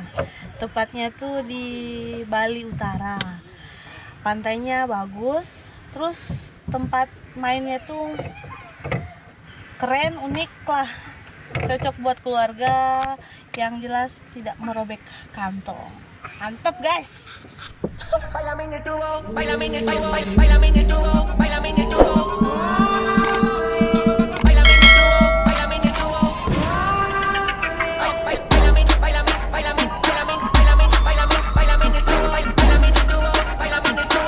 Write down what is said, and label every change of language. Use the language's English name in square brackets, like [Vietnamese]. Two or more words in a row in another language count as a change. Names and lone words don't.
[Indonesian] Tepatnya tuh di Bali Utara. Pantainya bagus, terus tempat mainnya tuh keren, unik lah. Cocok buat keluarga, yang jelas tidak merobek kantong. Mantap guys. [Spanish] Báilame en el tubo, báilame en el tubo, báilame en el tubo, báilame en el tubo. Báilame en el tubo, báilame en el tubo. Báilame, báilame, báilame, báilame, báilame, báilame, báilame en el tubo, báilame en el tubo, báilame en el tubo.